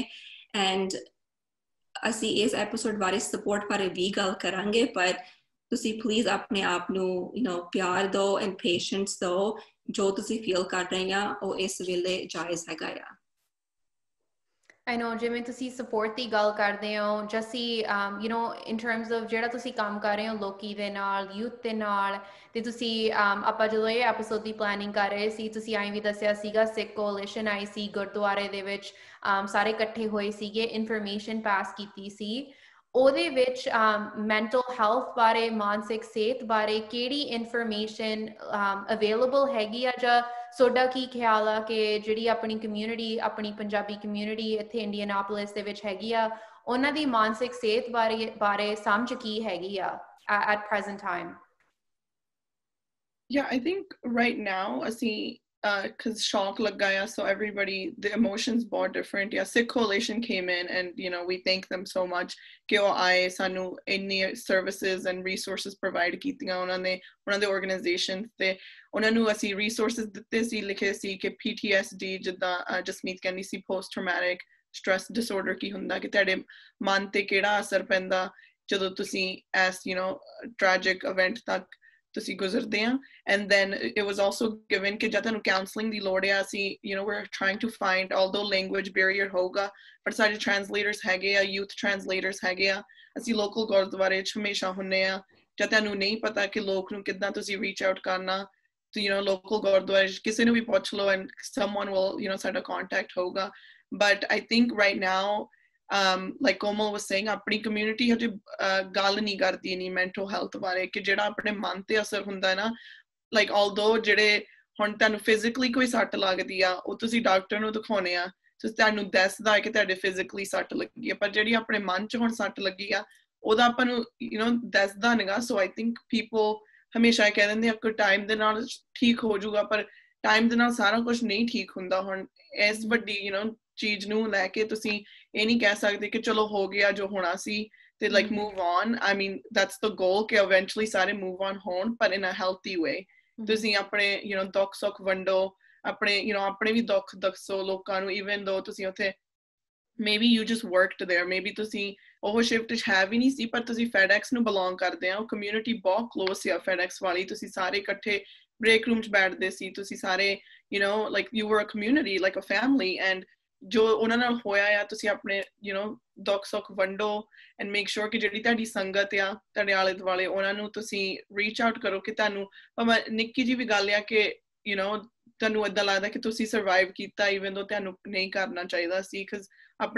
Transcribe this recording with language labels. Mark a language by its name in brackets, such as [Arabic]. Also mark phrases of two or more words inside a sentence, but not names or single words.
[Punjabi] ਐਂਡ ਅਸੀਂ ਇਸ ਐਪੀਸੋਡ ਬਾਰੇ ਸਪੋਰਟ ਬਾਰੇ ਵੀ ਗੱਲ ਕਰਾਂਗੇ, ਪਰ ਤੁਸੀਂ ਪਲੀਜ਼ ਆਪਣੇ ਆਪ ਨੂੰ ਪਿਆਰ ਦਿਓ [English] and patience [Punjabi] ਦਿਓ। ਜੋ ਤੁਸੀਂ ਫੀਲ ਕਰ ਰਹੇ ਆ ਉਹ ਇਸ ਵੇਲੇ ਜਾਇਜ਼ ਹੈਗਾ ਆ। [English] I know [Punjabi] ਜਿਵੇਂ ਤੁਸੀਂ ਸਪੋਰਟ ਦੀ ਗੱਲ ਕਰਦੇ ਹੋ, ਜਸੀ [English] in terms of [Punjabi] ਜਿਹੜਾ ਤੁਸੀਂ ਕੰਮ ਕਰ ਰਹੇ ਹੋ ਲੋਕੀ ਦੇ ਨਾਲ, ਯੂਥ ਦੇ ਨਾਲ, ਤੇ ਤੁਸੀਂ ਆਪਾਂ ਜਦੋਂ ਇਹ ਐਪੀਸੋਡ ਦੀ ਪਲੈਨਿੰਗ ਕਰ ਰਹੇ ਸੀ ਤੁਸੀਂ ਐਂ ਵੀ ਦੱਸਿਆ ਸੀਗਾ ਸਿੱਖ ਕੋalition ਆਈ ਸੀ ਗੁਰਦੁਆਰੇ ਦੇ ਵਿੱਚ, ਸਾਰੇ ਇਕੱਠੇ ਹੋਏ ਸੀਗੇ, ਇਨਫੋਰਮੇਸ਼ਨ ਪਾਸ ਕੀਤੀ ਸੀ। ਉਹਦੇ ਵਿੱਚ [English] mental health [Punjabi] ਬਾਰੇ, ਮਾਨਸਿਕ ਸਿਹਤ ਬਾਰੇ ਕਿਹੜੀ ਇਨਫੋਰਮੇਸ਼ਨ ਅਵੇਲੇਬਲ ਹੈਗੀ ਆ, ਜਾਂ ਤੁਹਾਡਾ ਕੀ ਖਿਆਲ ਆ ਕਿ ਜਿਹੜੀ ਆਪਣੀ ਕਮਿਊਨਿਟੀ, ਆਪਣੀ ਪੰਜਾਬੀ ਕਮਿਊਨਿਟੀ ਇੱਥੇ ਇੰਡੀਅਨਾਪੋਲਿਸ ਦੇ ਵਿੱਚ ਹੈਗੀ ਆ, ਉਹਨਾਂ ਦੀ ਮਾਨਸਿਕ ਸਿਹਤ ਬਾਰੇ ਸਮਝ ਕੀ ਹੈਗੀ ਆ [English] at present time? Yeah, I think right now ਅਸੀਂ because shock [Punjabi] ਲੱਗ ਗਿਆ, [English] so everybody, the emotions बहुत different. Yeah, Sikh Coalition came in and we thank them so much [Punjabi] कि ਉਹ ਆਏ, ਸਾਨੂੰ ਇੰਨੀ [English] services and resources provide [Punjabi] ਕੀਤੀਆਂ ਉਹਨਾਂ ਦੇ organizations ਤੇ ਉਹਨਾਂ ਨੂੰ ਅਸੀਂ resources ਦਿੱਤੇ ਸੀ, ਲਿਖੇ ਸੀ ਕਿ PTSD ਜਿੱਦਾਂ ਜਸਮੀਤ ਕਹਿੰਦੀ ਸੀ [English] post traumatic stress disorder [Punjabi] ਕੀ ਹੁੰਦਾ, ਕਿ ਤੁਹਾਡੇ ਮਨ ਤੇ ਕਿਹੜਾ ਅਸਰ ਪੈਂਦਾ ਜਦੋਂ ਤੁਸੀਂ ਇਸ [English] tragic event [Punjabi] ਤੱਕ ਤੁਸੀਂ ਗੁਜ਼ਰਦੇ ਆ। [English] And then it was also given [Punjabi] ਕਿ ਜਦ ਤੁਹਾਨੂੰ counseling ਦੀ ਲੋੜ ਆ, ਅਸੀਂ [English] we're trying to find, although language barrier [Punjabi] ਹੋਗਾ, ਪਰ ਸਾਡੇ translators ਹੈਗੇ ਆ, [English] youth translators [Punjabi] ਹੈਗੇ ਆ, ਅਸੀਂ local ਗੁਰਦੁਆਰੇ 'ਚ ਹਮੇਸ਼ਾ ਹੁੰਨੇ ਆ। ਜਦ ਤੁਹਾਨੂੰ ਨਹੀਂ ਪਤਾ ਕਿ ਲੋਕ ਨੂੰ ਕਿੱਦਾਂ ਤੁਸੀਂ [English] reach out [Punjabi] ਕਰਨਾ, ਤੇ local ਗੁਰਦੁਆਰੇ 'ਚ ਕਿਸੇ ਨੂੰ ਵੀ ਪੁੱਛ ਲਓ [English] and someone will [Punjabi] ਸਾਡਾ contact ਹੋਗਾ। [English] But I think right now like Komal was saying, [Punjabi] ਆਪਣੀ community ਹਜੇ ਗੱਲ ਨਹੀਂ ਕਰਦੀ ਨਹੀਂ [English] mental health [Punjabi] ਬਾਰੇ, ਕਿ ਜਿਹੜਾ ਆਪਣੇ ਮਨ ਤੇ ਅਸਰ ਹੁੰਦਾ ਨਾ, [English] like although [Punjabi] ਜਿਹੜੇ ਹੁਣ ਤੁਹਾਨੂੰ physically ਕੋਈ ਸੱਟ ਲੱਗਦੀ ਆ ਉਹ ਤੁਸੀਂ ਡਾਕਟਰ ਨੂੰ ਦਿਖਾਉਣੇ ਆ, ਤੇ ਤੁਹਾਨੂੰ ਦੱਸਦਾ ਕਿ ਤੁਹਾਡੇ physically ਸੱਟ ਲੱਗੀ ਆ, ਪਰ ਜਿਹੜੀ ਆਪਣੇ ਮਨ 'ਚ ਹੁਣ ਸੱਟ ਲੱਗੀ ਆ ਉਹਦਾ ਆਪਾਂ ਨੂੰ ਦੱਸਦਾ ਨਹੀਂਗਾ [English] so I think people [Punjabi] ਹਮੇਸ਼ਾ ਇਹ ਕਹਿ ਦਿੰਦੇ ਆ ਕਿ ਟਾਈਮ ਦੇ ਨਾਲ ਠੀਕ ਹੋ ਜਾਊਗਾ ਪਰ ਟਾਈਮ ਦੇ ਨਾਲ ਸਾਰਾ ਕੁਝ ਨਹੀਂ ਠੀਕ ਹੁੰਦਾ ਹੁਣ ਇਸ ਵੱਡੀ ਚੀਜ਼ ਨੂੰ ਲੈ ਕੇ ਤੁਸੀਂ ਇਹ ਨਹੀਂ ਕਹਿ ਸਕਦੇ ਕਿ ਚਲੋ ਹੋ ਗਿਆ ਜੋ ਹੋਣਾ ਸੀ ਤੇ [English] like move on I mean that's the goal [Punjabi] ਕਿ eventually ਸਾਰੇ [English] move on [Punjabi] ਹੋਣ [English] but in a healthy way [Punjabi] ਤੁਸੀਂ ਆਪਣੇ ਦੁੱਖ ਸੁੱਖ ਵੰਡੋ ਆਪਣੇ ਆਪਣੇ ਵੀ ਦੁੱਖ ਦੱਸੋ ਲੋਕਾਂ ਨੂੰ [English] even though [Punjabi] ਤੁਸੀਂ ਉੱਥੇ [English] maybe you just worked there maybe [Punjabi] ਤੁਸੀਂ ਉਹ ਸ਼ਿਫਟ 'ਚ ਹੈ ਵੀ ਨਹੀਂ ਸੀ ਪਰ ਤੁਸੀਂ FedEx ਨੂੰ belong ਕਰਦੇ ਆ ਉਹ community ਬਹੁਤ close ਆ FedEx ਵਾਲੀ ਤੁਸੀਂ ਸਾਰੇ ਇਕੱਠੇ [English] break room [Punjabi] 'ਚ ਬੈਠਦੇ ਸੀ ਤੁਸੀਂ ਸਾਰੇ [English] like you were a community like a family and [Punjabi] ਜੋ ਉਹਨਾਂ ਨਾਲ ਹੋਇਆ ਆ ਤੁਸੀਂ ਆਪਣੇ ਦੁੱਖ ਸੁੱਖ ਵੰਡੋ [English] and make sure [Punjabi] ਕਿ ਜਿਹੜੀ ਤੁਹਾਡੀ ਸੰਗਤ ਆ ਤੁਹਾਡੇ ਆਲੇ ਦੁਆਲੇ ਉਹਨਾਂ ਨੂੰ ਤੁਸੀਂ [English] reach out [Punjabi] ਕਰੋ ਕਿ ਤੁਹਾਨੂੰ ਭਾਵੇਂ ਨਿੱਕੀ ਜਿਹੀ ਵੀ ਗੱਲ ਆ ਕਿ ਤੁਹਾਨੂੰ ਏਦਾਂ ਲੱਗਦਾ ਕਿ ਤੁਸੀਂ ਸਰਵਾਈਵ ਕੀਤਾ [English] even though [Punjabi] ਤੁਹਾਨੂੰ ਨਹੀਂ ਕਰਨਾ ਚਾਹੀਦਾ ਸੀ because ਆਪਣੇ